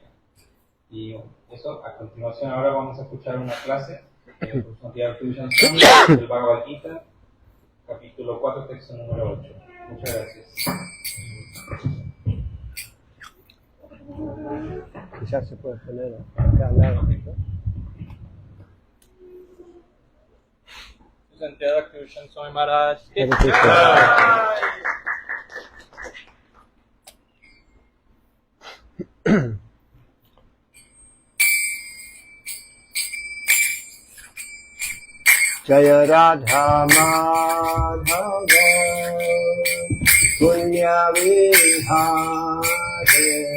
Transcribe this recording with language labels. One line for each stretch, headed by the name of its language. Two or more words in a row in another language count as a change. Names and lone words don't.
Spanish: Y eso, a continuación ahora vamos a escuchar una clase de Santiago Bhakti-Bhushan Swami del Bhagavad Gita, capítulo 4, texto número 8. Muchas gracias. Quizás se puede poner acá al lado, ¿no? Santiago Bhakti-Bhushan Swami Maharaj.
Sanskrit: Jaya Radha Madhava Punya Vihare